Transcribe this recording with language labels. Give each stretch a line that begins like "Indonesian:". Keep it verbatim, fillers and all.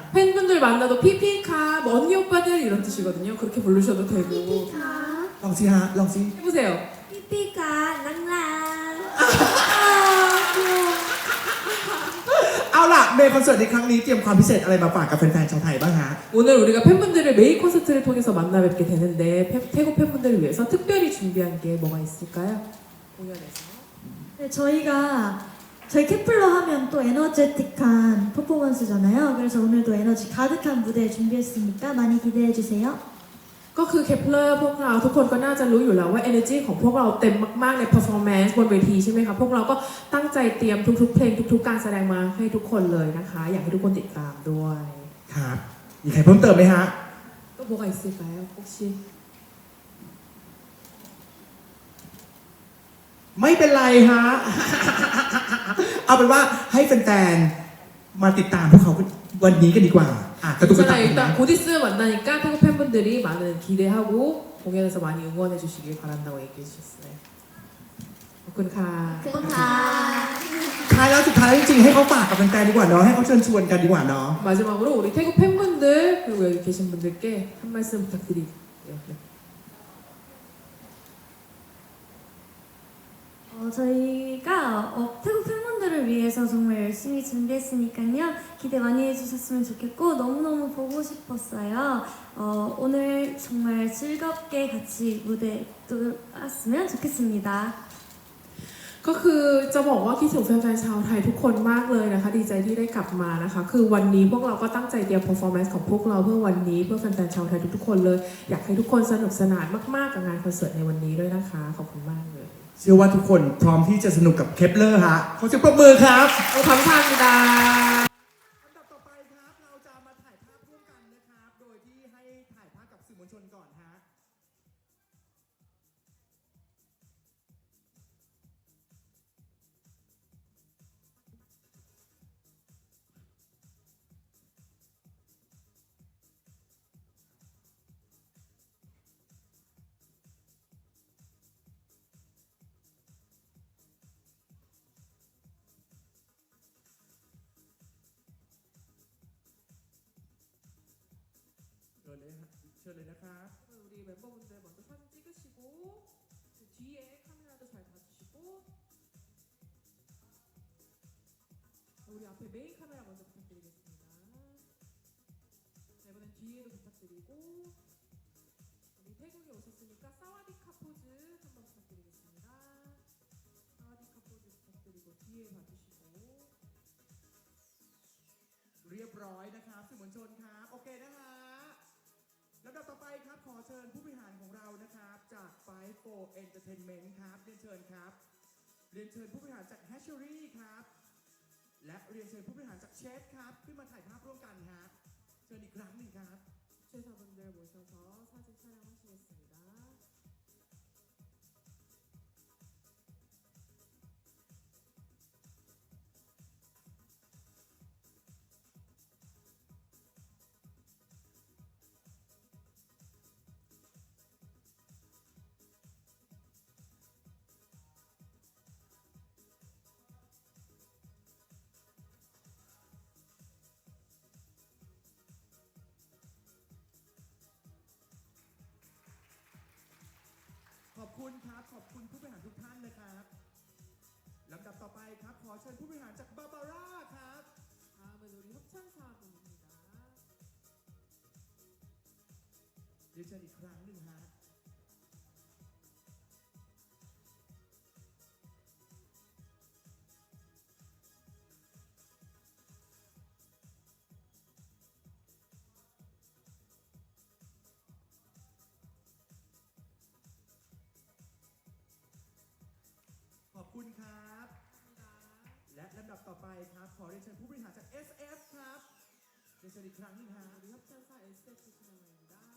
Korean: 팬분들 만나도 피피카, 뭐 언니 오빠들 이런 뜻이거든요. 그렇게 부르셔도 되고. 피피카
Thai: ลองสิฮะลองสิ
Korean: 해보세요. 삐삐가 랑랑. 아, 귀여워.
Thai: เอาล่ะเมย์คอนเสิร์ตในครั้งนี้เตรียมความพิเศษอะไรมาฝากกับแฟนๆชาวไทยบ้างฮะ
Korean: 오늘 우리가 팬분들을 메인 콘서트를 통해서 만나 뵙게 되는데 팬- 태국 팬분들을 위해서 특별히 준비한 게 뭐가 있을까요? 공연에서. 네, 저희가 저희 케플러 하면 또 에너제틱한 퍼포먼스잖아요. 그래서 오늘도 에너지 가득한 무대 준비했으니까 많이 기대해 주세요.
Thai: ก็คือเคปเลอร์พวกเราทุกคนก็น่าจะรู้อยู่แล้วว่า energy ของพวกเราเต็มมากๆใน performance บนเวทีใช่ไหมคะพวกเราก็ตั้งใจเตรียมทุกๆเพลงทุกๆการแสดงมาให้ทุกคนเลยนะคะอยากให้ทุกคนติดตามด้วย ครับมีใครเพิ่มเติมไหมฮะ ก็บอกไอซีไปแล้วพวกชิ ไม่เป็นไรฮะ เอาเป็นว่าให้แฟนๆมาติดตามพวกเขาวันนี้กันดีกว่าอ่ะกระตุกกระตัก
Korean: 괜찮아요. 일단 곧 있으면 만나니까 태국 팬분들이 많은 기대하고 공연에서 많이 응원해 주시길 바란다고 얘기해 주셨어요.
Thai: 고쿤카. ท้ายแล้วสุดท้ายจริงๆให้เขาฝากกับแฟนๆดีกว่าเนาะให้เขาเชิญชวนกันดีกว่าเนาะ
Korean: 마지막으로 우리 태국 팬분들 그리고 여기 계신 분들께 한 말씀 부탁드릴게요. 네. 어, 저희가 어, 태국 팬분들을 위해서 정말 열심히 준비했으니까요. 기대 많이 해주셨으면 좋겠고 너무너무 보고 싶었어요. 어, 오늘 정말 즐겁게 같이 무대 뚫었으면 좋겠습니다.
Thai: ก็คือจะบอกว่าคิดถึงแฟนๆชาวไทยทุกคนมากเลยนะคะ ดีใจที่ได้กลับมานะคะ คือวันนี้พวกเราก็ตั้งใจเตรียม performance ของพวกเราเพื่อวันนี้เพื่อแฟนๆชาวไทยทุกๆคนเลย อยากให้ทุกคนสนุกสนานมากๆกับงานคอนเสิร์ตในวันนี้ด้วยนะคะ ขอบคุณมากเลย เชื่อว่าทุกคนพร้อมที่จะสนุกกับเคปเลอร์ฮะขอเสียงปรบมือครับ ขอบคุณค่ะ ลำดับต่อไปครับ เราจะมาถ่ายภาพร่วมกันนะครับ โดยที่ให้ ถ่ายภาพกับสื่อมวลชนก่อนฮะ เชิญเลยฮะเชิญเลยนะครับ
Korean: 우리 멤버분들 먼저 사진 찍으시고 그 뒤에 카메라도 잘 봐주시고 우리 앞에 메인 카메라 먼저 부탁드리겠습니다. 자, 이번엔 뒤에도 부탁드리고 우리 태국에 오셨으니까 사와디카 포즈 한번 부탁드리겠습니다. 사와디카 포즈 부탁드리고 뒤에 봐주시고
Thai: เรียบร้อยนะครับสื่อมวลชนครับโอเคนะฮะลำดับต่อไปครับขอเชิญผู้บริหารของเรานะครับจาก ไฟว์โฟร์ Entertainment ครับเรียนเชิญครับเรียนเชิญผู้บริหารจาก Hatchery ครับและเรียนเชิญผู้บริหารจาก Chef ครับขึ้นมาถ่ายภาพร่วมกันฮะเชิญอีกครั้งหนึ่งครับ
Korean: 주최자분들 모셔서 사진 촬영하시겠습니다.
Thai: ขอบคุณครับขอบคุณผู้บริหารทุกท่านนะครับลำดับต่อไปครับขอเชิญผู้บริหารจากบาบาร่าครับ
Korean: 다음은 우리 협찬사분입니다.
Thai: เรียนเชิญอีกครั้งหนึ่งฮะขอบคุณครับ และลำดับต่อไปครับขอเรียนเชิญผู้บริหารจาก เอส เอฟ ครับเรียนเชิญอีกครั้งหนึ่งฮะ
Korean: 우리 협찬사 에스에프 진행입니다.